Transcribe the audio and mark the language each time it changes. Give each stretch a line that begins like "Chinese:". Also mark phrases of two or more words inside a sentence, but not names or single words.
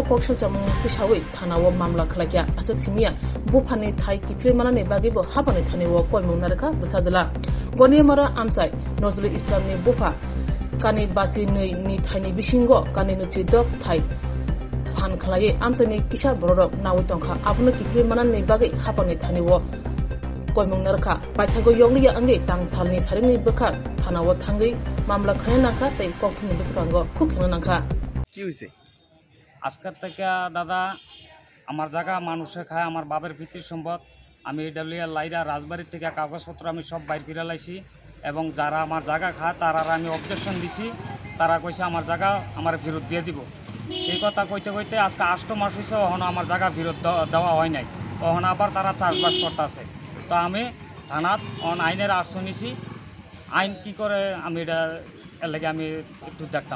Kok Borok: kokchajamung tisawi thanawa mamla khlaike asok simia bufani thai kifle manani bage bo habani thaniwo koimung naraka busajala Goniamara amsai Nozuli Islamni bufa kani bachi ni thaini bisingo kani nuchi dok thai phan khlai amsani kisha borok nawi tongkha abno kifle manani bage habani thaniwo koimung naraka paithago yongli ange tangsalni saringni bukha thanawo thangai mamla khananaka tai kokthini biskango khukhnanaka
Bangla: কি হইছে আজকের থেকে দাদা আমার জায়গা মানুষে খায় আমার বাবার পিতৃ সম্পদ আমি ডাবলিয়ার লাইরা রাজবাড়ি থেকে কাগজপত্র আমি সব বাইর করে লাইছি এবং যারা আমার জায়গা খায় তারা আমি অবজেকশন দিছি তারা কইছে আমার জায়গা আমার ফেরত দিয়ে দিব এই কথা কইতে কইতে আজকে 8 মাস হইছে ওখানে আমার জায়গা ফেরত দেওয়া হয় নাই ওখানে আবার তারা চাষবাস করতেছে তো আমি থানাত আইনের আশ্রয় নিছি আইন কি করে আমি এটা এর লাগে আমি একটু দেখতাম